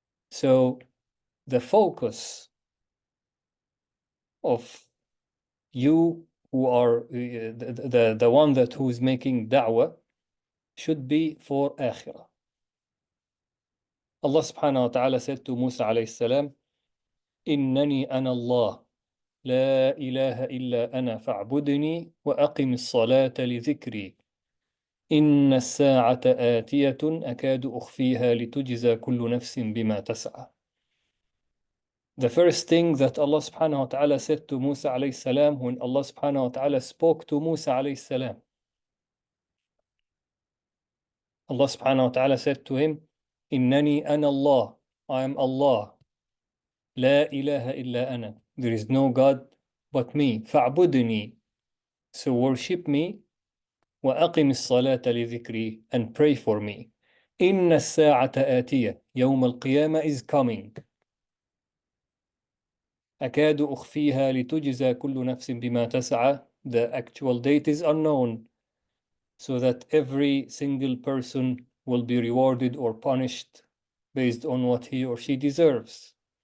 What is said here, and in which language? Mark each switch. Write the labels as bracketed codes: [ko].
[en] So the focus of you who are the one that who is making da'wah should be for akhirah. Allah subhanahu wa ta'ala said to Musa alayhi salam, [ar] إنني أنا الله لا إله إلا أنا فاعبدني وأقم الصلاة لذكري إن الساعة آتية أكاد أخفيها لتجزى كل نفس بما تسعى. [en] The first thing that Allah subhanahu wa ta'ala said to Musa alayhi salam when Allah subhanahu wa ta'ala spoke to Musa alayhi salam, Allah subhanahu wa ta'ala said to him, [ar] إنني أنا الله, [en] I am Allah. [ar] لا إله إلا أنا, [en] there is no God but me. [ar] فاعبدني, [en] so worship me. [ar] وأقم الصلاة لذكري, [en] and pray for me. [ar] إن الساعة آتية, يوم القيامة [en] is coming. [ar] أكاد أخفيها لتجزى كل نفس بما تسعى, [en] the actual date is unknown, so that every single person will be rewarded or punished based on what he or she deserves.